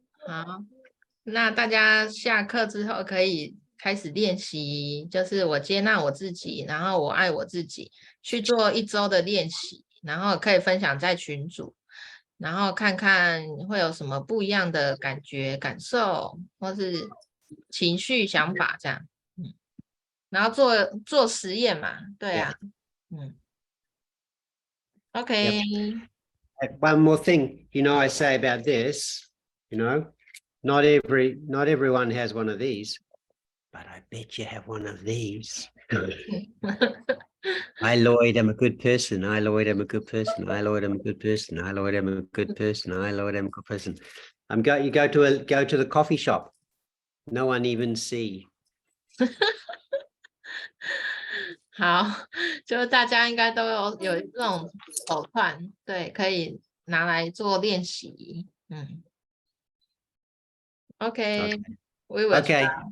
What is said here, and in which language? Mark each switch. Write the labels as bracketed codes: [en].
[zh] 好，那大家下课之后可以开始练习，就是我接纳我自己，然后我爱我自己，去做1周的练习，然后可以分享在群组，然后看看会有什么不一样的感觉、感受，或是情绪、想法这样。然后做实验嘛，对啊，OK。 [en] One more thing, I say about this, not everyone has one of these, but I bet you have one of these. I, Lloyd, am a good person. I, Lloyd, am a good person. I, Lloyd, am a good person. I, Lloyd, am a good person. I, Lloyd, am a good person. You go to the coffee shop. No one even see. [zh] 好，就大家应该都有这种手串，对，可以拿来做练习。 [en] OK， we will OK， try